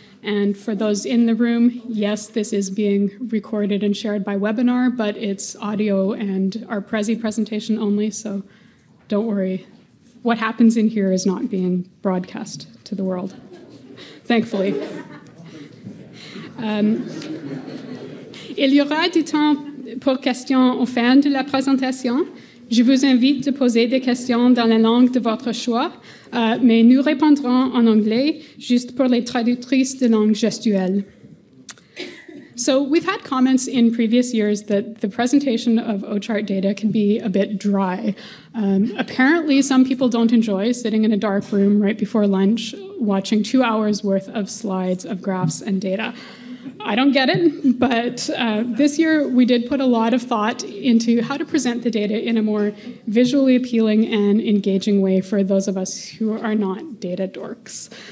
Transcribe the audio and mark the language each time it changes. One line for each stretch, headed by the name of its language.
English: And for those in the room, yes, this is being recorded and shared by webinar, but it's audio and our Prezi presentation only, so don't worry. What happens in here is not being broadcast to the world, thankfully.
French: Il y aura du temps pour questions au fin de la présentation. Je vous invite de poser des questions dans la langue de votre choix, mais nous répondrons en anglais juste pour les traductrices de langue gestuelle.
English: So we've had comments in previous years that the presentation of OCHART data can be a bit dry. Apparently, some people don't enjoy sitting in a dark room right before lunch watching 2 hours worth of slides of graphs and data. I don't get it, but this year we did put a lot of thought into how to present the data in a more visually appealing and engaging way for those of us who are not data dorks.